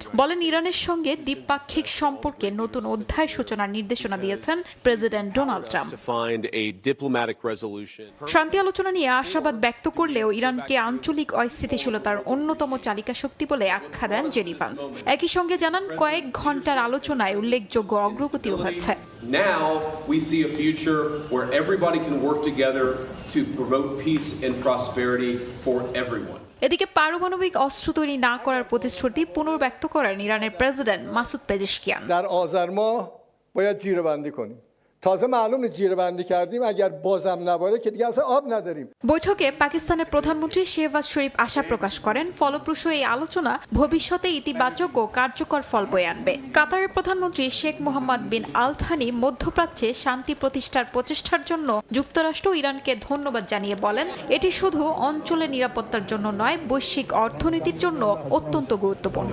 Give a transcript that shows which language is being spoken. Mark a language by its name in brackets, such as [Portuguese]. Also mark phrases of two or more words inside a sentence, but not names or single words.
[Bangla] বলেন, ইরানের সঙ্গে দ্বিপাক্ষিক সম্পর্কে নতুন অধ্যায় সূচনার নির্দেশনা দিয়েছেন প্রেসিডেন্ট ডোনাল্ড ট্রাম্প। শান্তি আলোচনা নিয়ে আশাবাদ ব্যক্ত করলেও ইরানকে আঞ্চলিক অস্থিতিশীলতার অন্যতম চালিকা শক্তি বলে আখ্যা দেন জেডি ভ্যান্স। একই সঙ্গে জানান, কয়েক ঘন্টার আলোচনায় উল্লেখযোগ্য অগ্রগতিও হয়েছে। [English] Now we see a future where everybody can work together to promote peace and prosperity for everyone. [Bangla] এদিকে পারমাণবিক অস্ত্র তৈরি না করার প্রতিশ্রুতি পুনর্ব্যক্ত করেন ইরানের প্রেসিডেন্ট মাসুদ পেজেশকিয়ান। [Persian] در آذر ماه باید جیره‌بندی کنیم. تازه معلومه جیره‌بندی کردیم اگر بازم نباره که دیگه اصلا آب نداریم. [Bangla] বৈঠকে পাকিস্তানের প্রধানমন্ত্রী শেহবাজ শরীফ আশা প্রকাশ করেন ফলপ্রসূ এই আলোচনা ভবিষ্যতে ইতিবাচক ও কার্যকর ফল বয়ে আনবে। কাতারের প্রধানমন্ত্রী শেখ মোহাম্মদ বিন আল থানি মধ্যপ্রাচ্যে শান্তি প্রতিষ্ঠার প্রচেষ্টার জন্য যুক্তরাষ্ট্র ইরানকে ধন্যবাদ জানিয়ে বলেন, এটি শুধু অঞ্চলের নিরাপত্তার জন্য নয়, বৈশ্বিক অর্থনীতির জন্য অত্যন্ত গুরুত্বপূর্ণ।